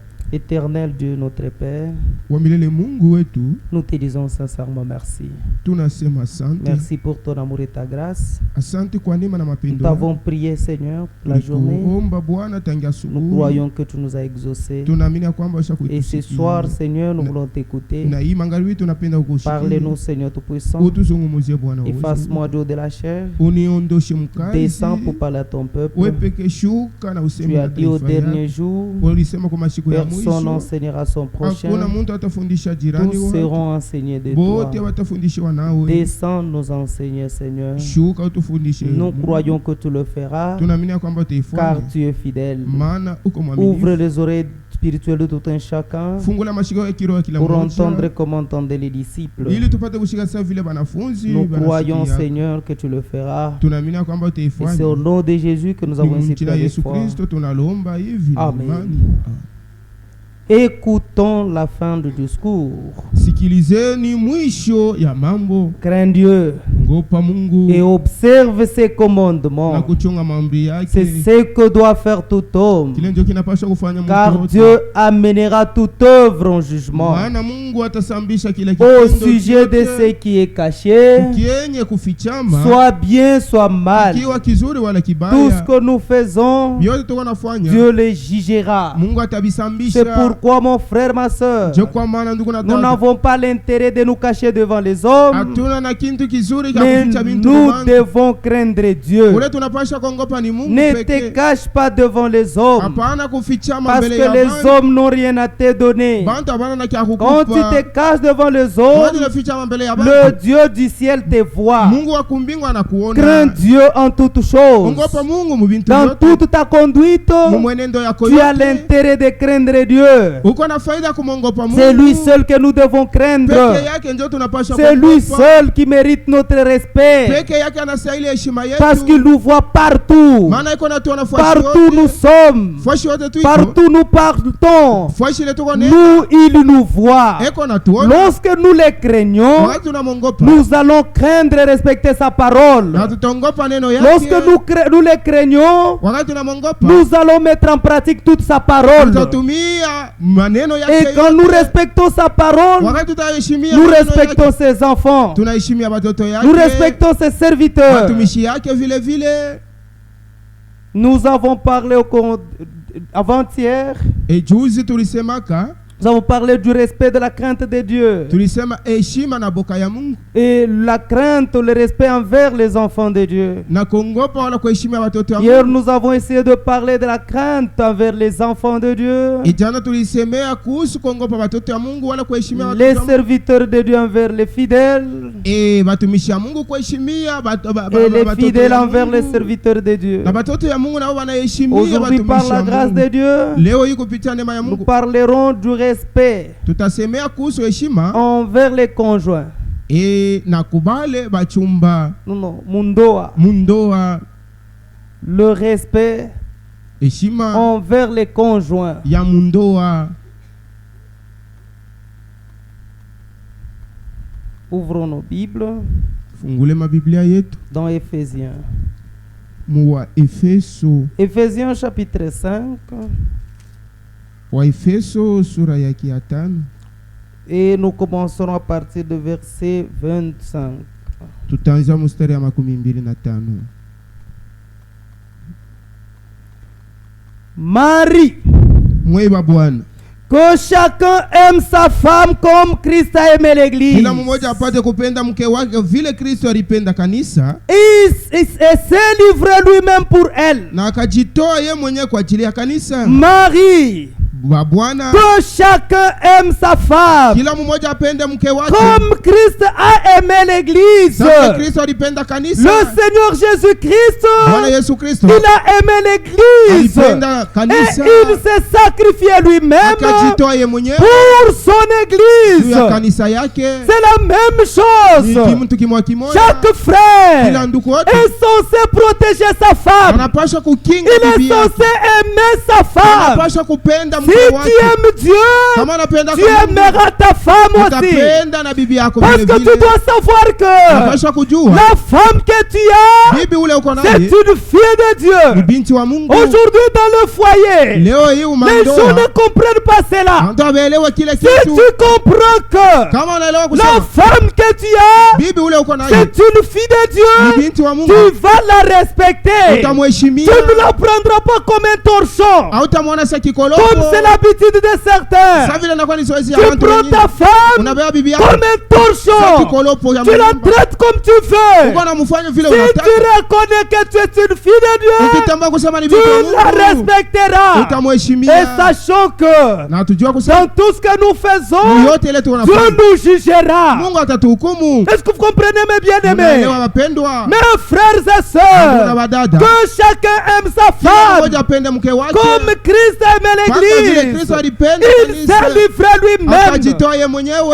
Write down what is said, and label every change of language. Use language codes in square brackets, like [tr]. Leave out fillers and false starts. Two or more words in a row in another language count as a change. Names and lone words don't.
[fr] Éternel Dieu, notre Père, [sw] wa milele Mungu wetu, [fr] nous te disons sincèrement merci. [sw] tunasema asante. [fr] Merci pour ton amour et ta grâce. [sw] Asante kwa neema na [fr] Nous [sw] mapendo [fr] t'avons prié, Seigneur, pour la journée. [sw] Nikuomba Bwana tangia [fr] Nous [sw] asubuhi. [fr] croyons que tu nous as exaucés. [sw] Tunaamini ya kwamba [fr] Et ce [sw] ushakutusikia. [fr] soir, Seigneur, nous voulons t'écouter. [sw] Na hii magharibi tunapenda kukusikia. [fr] Parlez-nous, Seigneur Tout-Puissant. [sw] Utuzungumuzie Bwana wewe. [fr] Efface-moi Dieu de la chair. [sw] Uniondoshe mkazi. [fr] Descends pour parler à ton peuple. [sw] Wewe peke shuka na useme [fr] Tu [sw] na [fr] as dit au [sw] taifa [fr] dernier [sw] yako. [fr] jour, [sw] Ulisema kwa masiku ya [fr] personne [sw] mwisho. [fr] n'enseignera son prochain. [sw] Hakuna mtu atafundisha jirani [fr] Tous [sw] wake. [fr] seront enseignés de [sw] Bote [fr] toi. [sw] watafundishiwa nawe. [fr] Descends nous enseigner, Seigneur. [sw] Shuka utufundishe. [fr] Nous croyons que tu le feras, [sw] Tunaamini ya kwamba utaifanya. [fr] car tu es fidèle. [sw] Maana uko mwaminifu. [fr] Ouvre les oreilles spirituelles de tout un chacun [sw] Fungula mashikio ya kiroho ya kila [fr] pour [sw] mmoja. [fr] entendre comme entendaient les disciples. [sw] Ili tupate kushika sawa vile wanafunzi [fr] Nous croyons, [sw] wanasikia. [fr] Seigneur, que tu le feras. [sw] Tunaamini ya kwamba [fr] Et [sw] utaifanya. [fr] c'est au nom de Jésus que nous avons ainsi [sw] Jina [fr] prié [sw] Yesu [fr] foi. [sw] Kristo tunalomba hivi na [fr] Amen. [sw] imani. [fr] Écoutons la fin du discours. [sw] Sikilizeni mwisho ya mambo, [fr] Crains Dieu [sw] ngopa Mungu [fr] et observe ses [sw] na [fr] commandements. [sw] kuchunga maamri [fr] C'est [sw] yake. [fr] ce que doit faire tout homme. [sw] Kile ndio kinapaswa kufanya [fr] Car [sw] mtu [fr] Dieu amènera toute œuvre en jugement. [sw] Maana Mungu atasambisha kile [fr] Au [sw] kitendo [fr] sujet de [sw] chote, [fr] ce qui est caché, [sw] kienye kufichama, [fr] soit bien, soit mal. [sw] kiwa kizuri wala [fr] Tout ce [sw] kibaya, [fr] que nous faisons, [sw] vyote tuko nafanya [fr] Dieu le jugera. [sw] Mungu [fr] C'est [sw] atabisambisha. [fr] pourquoi, mon frère, ma soeur, [sw] Je kwa maana ndugu na [fr] nous [sw] dada, [fr] n'avons pas l'intérêt de nous cacher devant les hommes, [sw] hatuna na kintu kizuri cha [fr] mais [sw] kuficha bintu [fr] nous [sw] bantu. [fr] devons craindre Dieu. [sw] Ule tunapasha kuogopa ni Mungu [fr] Ne te [sw] pekee. [fr] cache pas devant les hommes, [sw] Hapana kufichama [fr] parce [sw] mbele [fr] que [sw] ya [fr] les [sw] bantu. [fr] hommes n'ont rien à te donner. [sw] Bantu habana na kia [fr] Quand tu te [sw] kukupa. [fr] caches devant les [sw] Wakati [fr] hommes, [sw] unafichama mbele ya [fr] le [sw] bantu, [fr] Dieu du ciel te voit. [sw] Mungu wa kumbingu anakuona. [fr] Crains Dieu en toutes choses. [sw] Ogopa Mungu mu bintu [fr] Dans [sw] vyote. [fr] toute ta conduite, [sw] Mu mwenendo yako [fr] tu as [sw] yote. [fr] l'intérêt de craindre Dieu. [sw] Uko na faida kumwogopa Mungu. [fr] C'est lui seul que nous devons [sw] Peke [fr] craindre. [sw] yake ndio tunapaswa [fr] C'est lui [sw] kuogopa. [fr] seul qui mérite notre respect. [sw] Peke yake anastahili heshima yetu. [fr] Parce qu'il nous voit partout. [sw] Maana iko natuona fuashi [fr] Partout nous [sw] yote. [fr] sommes. [sw] Fuashi yote tuiko. [fr] Partout nous partons. [sw] Fuashi ile tuko nene. [fr] Nous, il nous voit. [sw] Eko natuona. [fr] Lorsque nous les craignons, [sw] Wakati tunamwogopa. [fr] nous allons craindre et respecter sa parole. [sw] Na tutaogopa neno yake. [fr] Lorsque nous les craignons, [sw] Wakati tunamwogopa. [fr] nous allons mettre en pratique toute sa parole. [sw] Tutatumia maneno yake [fr] Et quand nous [sw] yote. [fr] respectons sa parole, [sw] Wakati tutaheshimia [fr] nous [sw] maneno [fr] respectons [sw] yake. [fr] ses enfants. [sw] Tunaheshimia watoto yake. [fr] Nous respectons ses serviteurs. [sw] Watumishi yake vile vile. [fr] Nous avons parlé avant-hier, [sw] E juzi tulisemaka, [fr] nous avons parlé du respect de la crainte de Dieu. [sw] tulisema heshima na boka ya Mungu [fr] Et la crainte, le respect envers les enfants de Dieu. [sw] na kuogopa wala kuheshimia watoto ya [fr] Hier, [sw] Mungu. [fr] nous avons essayé de parler de la crainte envers les enfants de Dieu. [sw] Ijana tulisemea kuhusu kuogopa watoto ya Mungu wala kuheshimia watoto [fr] Les [sw] ya Mungu. [fr] serviteurs de Dieu envers les fidèles. [sw] Watumishi ya Mungu kuheshimia [fr] Et les [sw] watoto [fr] fidèles [sw] ya [fr] envers les [sw] Mungu. [fr] serviteurs de Dieu. [sw] Na watoto ya Mungu nao wanaheshimia [fr] Aujourd'hui, par [sw] watumishi [fr] la [sw] ya [fr] grâce de [sw] Mungu. [fr] Dieu, [sw] Leo hii kupitia neema ya [fr] nous [sw] Mungu [fr] parlerons du respect [sw] tutasemea kuhusu heshima [fr] envers les conjoints. [sw] na kubale bachumba Non, mundoa. mundoa. [fr] Le respect [sw] Heshima [fr] envers les conjoints. [sw] ya mundoa. [fr] Ouvrons nos Bibles [sw] Fungule mabiblia yetu [fr] dans Éphésiens. [sw] wa Efeso, [fr] Éphésiens chapitre 5. [sw] wa Efeso sura yake ya 5. [fr] Et nous commencerons à partir de verset 25. [sw] Tutaanza mstari ya 25. [fr] Marie, [sw] Mweba Bwana, [fr] que chacun aime sa femme comme Christ a aimé l'église. [sw] kila mmoja apate kupenda mke wake vile Kristo alipenda kanisa [fr] Et s'est livré lui-même pour elle. [sw] na akajitoa ye mwenyewe kwa ajili ya kanisa. [fr] Marie, [sw] Bwana, [fr] que chacun aime sa femme [sw] kila mmoja apende mke wake [fr] comme Christ a aimé l'église. [sw] sasa Kristo alipenda kanisa. [fr] Le Seigneur Jésus-Christ, [sw] Bwana Yesu Kristo [fr] il a aimé l'église. [sw] alipenda [fr] Et [sw] kanisa [fr] il s'est sacrifié lui-même [sw] akajitoa ye mwenyewe [fr] pour son [sw] juu [fr] église. [sw] ya kanisa yake. [fr] C'est la même [sw] Ni [fr] chose. [sw] mtu kimoja kimoja, [fr] Chaque frère [sw] kila ndugu wote [fr] est censé protéger sa femme. [sw] anapaswa kukinga [fr] Il est [sw] bibi yake, [fr] censé aimer sa femme. [sw] anapaswa kupenda mke mke [fr] tu [sw] wake. [fr] aimes Dieu, [sw] Kama unapenda [fr] tu [sw] kwa Mungu, [fr] aimeras ta femme aussi. [sw] utapenda na bibi yako [fr] Parce [sw] vile [fr] que [sw] vile. [fr] tu dois savoir que [sw] Unapaswa kujua [fr] la femme que tu as, [sw] bibi ule uko [fr] c'est [sw] naye [fr] une fille de [sw] ni [fr] Dieu. [sw] binti wa Mungu. [fr] Aujourd'hui dans le foyer, [sw] Leo hii [fr] les gens [sw] umandoa [fr] ne comprennent pas cela. [sw] mtu ameelewa kile [fr] Si [sw] kitu. [fr] tu comprends que [sw] Kama unaelewa [fr] la [sw] kusema [fr] femme que tu as, [sw] bibi ule uko naye [fr] c'est une fille de [sw] ni [fr] Dieu, [sw] binti wa Mungu, [fr] tu vas la respecter. [sw] utamheshimia, [fr] Tu ne la prendras pas comme un torchon, [sw] hautamwona sa kikolopo. [fr] comme c'est l'habitude de certains. [sw] Sasa vile inakuwa ni zoezi ya [fr] Tu [sw] watu [fr] prends [sw] wengine. [fr] ta femme [sw] Unabeba bibi yako [fr] comme un [sw] sa [fr] torchon. [sw] kikolopo ya [fr] Tu la [sw] manyumba. [fr] traites comme tu veux. [sw] Uko namfanya vile [fr] Si tu [sw] unataka. [fr] reconnais que tu es une fille de Dieu, [sw] Ukitambua kusema ni [fr] tu [sw] binti [fr] la [sw] wa Mungu, [fr] respecteras. Et [sw] utamheshimia. [fr] sachant que [sw] Na tujua kusema [fr] dans tout ce que nous faisons, [sw] yote ile [fr] Dieu [sw] tunafanya [fr] nous jugera. [sw] Mungu atatuhukumu. [fr] Est-ce que vous comprenez mes bien-aimés? [sw] Unaelewa wapendwa? [fr] Mes frères et [sw] Ndugu na [fr] sœurs, [sw] wadada, [fr] que chacun aime sa [sw] kila [fr] femme [sw] mmoja apende mke wake [fr] comme Christ aimait [sw] mpaka vile [fr] l'église. [sw] Kristo alipenda [fr] Il [sw] kanisa [fr] s'est livré lui-même. [sw] akajitoa yeye mwenyewe.